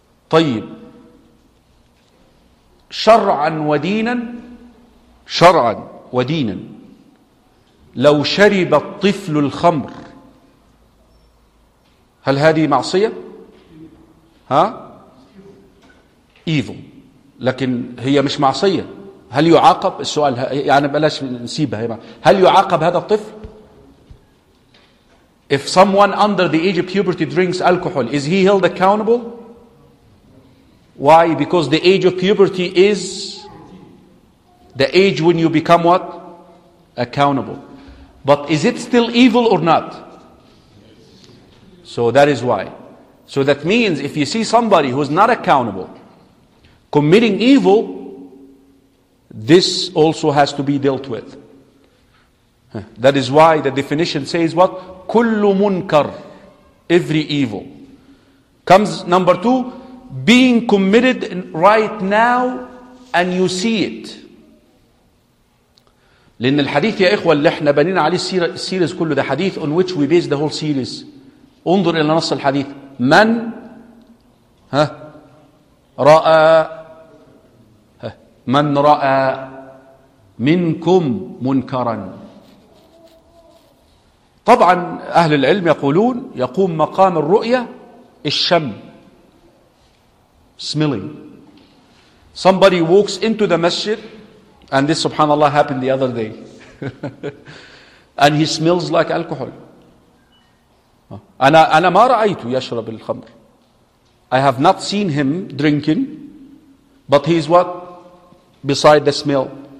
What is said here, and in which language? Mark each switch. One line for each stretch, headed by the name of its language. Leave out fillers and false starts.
Arabic: طيب شرعا ودينا شرعا ودينا لو شرب الطفل الخمر هل هذه معصية؟ ها؟ evil. لكن هي مش معصية. هل يعاقب السؤال؟ يعني بلاش نسيبها. هل يعاقب هذا الطفل؟
English: If someone under the age of puberty drinks alcohol, is he held accountable? Why? Because the age of puberty is the age when you become what? Accountable. But is it still evil or not? So that is why. So that means if you see somebody who is not accountable committing evil, this also has to be dealt with. That is why the definition says what?
Arabic: كُلُّ مُنْكَرْ,
English: every evil. Comes number two, being committed right now and you see it.
Arabic: لأن الحديث يا إخوة اللي احنا بنينا عليه السيريز كله,
English: the hadith on which we base the whole series.
Arabic: انظر إلى نص الحديث. من ها رأى ها من رأى منكم منكرا. طبعا أهل العلم يقولون يقوم مقام الرؤية الشم.
English: Smelling. Somebody walks into the masjid, and this subhanAllah happened the other day, and he smells like alcohol.
Arabic: أنا ما رأيته يشرب الخمر.
English: I have not seen him drinking, but he's what? Beside the smell.